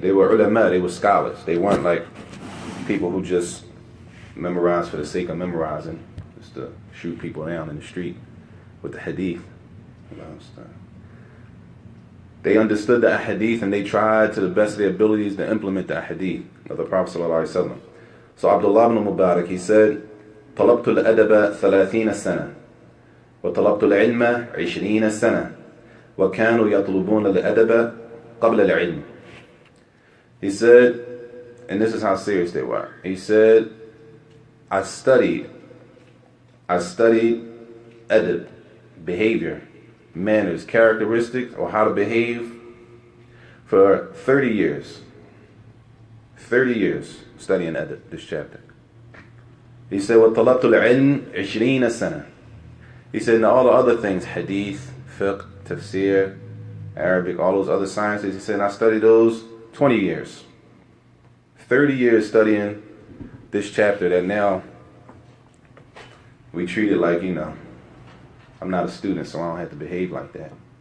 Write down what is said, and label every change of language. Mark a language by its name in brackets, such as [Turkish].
[English] They were ulama, they were scholars. They weren't like people who just memorize for the sake of memorizing, just to shoot people down in the street with the hadith. They understood the hadith and they tried to the best of their abilities to implement the hadith of the Prophet ﷺ. So Abdullah ibn Mubarak, he said, [Arabic] طلبت الأدب 30 سنة وطلبت العلم 20 سنة وكانوا يطلبون الأدب قبل العلم. [English] He said, and this is how serious they were. He said, I studied adab, behavior, manners, characteristics, or how to behave for 30 years. 30 years studying adab, this chapter. He said, [Arabic] وَطَلَبْتُ الْعِلْمِ 20 سَنَةً. [English] He said, and all the other things, hadith, fiqh, tafsir, Arabic, all those other sciences, he said, and I studied those 20 years. 30 years studying this chapter that now we treat it like, I'm not a student, so I don't have to behave like that.